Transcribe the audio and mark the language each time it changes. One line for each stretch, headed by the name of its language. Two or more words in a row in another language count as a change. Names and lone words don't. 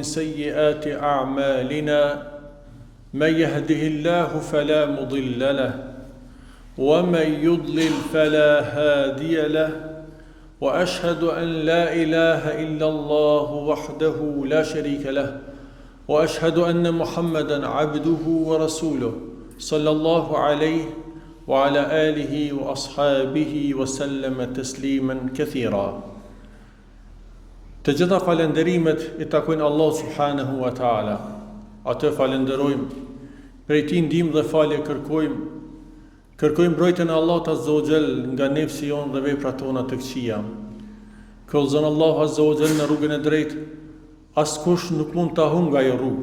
Arabic: سيئات أعمالنا من يهده الله فلا مضل له ومن يضلل فلا هادي له وأشهد أن لا إله إلا الله وحده لا شريك له وأشهد أن محمدا عبده ورسوله صلى الله عليه وعلى آله وأصحابه وسلم تسليما كثيرا.
Albanian: Të gjitha falenderimet I takojnë Allah
Arabic: سبحانه وتعالى.
Albanian: Atë falenderojmë, prej Tij ndihmë dhe falje kërkojmë mbrojtjen e Allahut
Arabic: عز وجل
Albanian: nga nefsi jon dhe veprat tona të këqija. Kallzon Allahu
Arabic: عز وجل
Albanian: në rrugën e drejtë, askush nuk mund ta humbë nga ajo rrugë.